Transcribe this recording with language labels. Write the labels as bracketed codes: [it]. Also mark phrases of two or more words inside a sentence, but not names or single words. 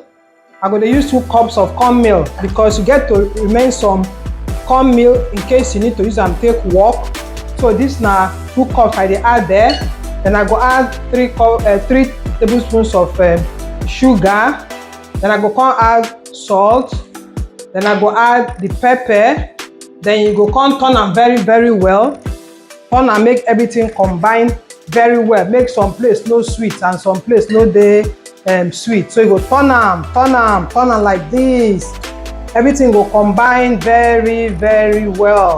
[pcm] I'm going to use 2 cups of cornmeal because you get to remain some cornmeal in case you need to use them take walk. So this now 2 cups I dey add there. Then I go add 3 tablespoons of sugar. Then I go come add salt. Then I go add the pepper. Then you go come turn them very well. Turn and make everything combine very well. Make some place no sweet and some place no dey sweet. So you go turn them like this. Everything will combine very well.